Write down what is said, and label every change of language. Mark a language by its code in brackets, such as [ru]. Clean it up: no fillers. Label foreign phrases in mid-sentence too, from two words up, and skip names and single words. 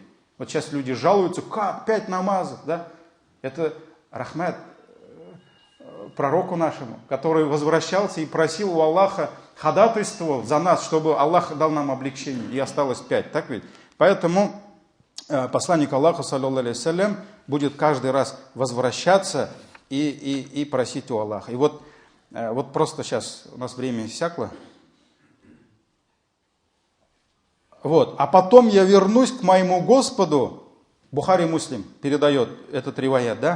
[ru] Вот сейчас люди жалуются, как 5 намазов, да? Это рахмат. пророку нашему, который возвращался и просил у Аллаха, ходатайствовал за нас, чтобы Аллах дал нам облегчение. И осталось 5, так ведь? Поэтому посланник Аллаха, [ar] صلى الله عليه وسلم, [ru] будет каждый раз возвращаться и просить у Аллаха. И вот просто сейчас у нас время иссякло. Вот. А потом я вернусь к моему Господу, Бухари Муслим передает этот риваят, да?